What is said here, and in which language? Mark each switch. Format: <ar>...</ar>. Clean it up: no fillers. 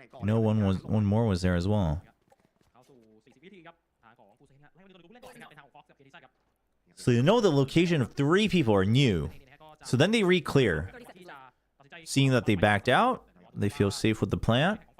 <en>No, one more was there as well.</en> <th>เข้าสู่40 วินาทีครับทางของฟูเซนนะไล่มาดูผู้เล่นก่อนนะครับในทางของฟ็อกซ์กับเคดิซ่าครับ</th> <en>So you know the location of 3 people are new. So then they re-clear. Seeing that they backed out, they feel safe with the plant.</en>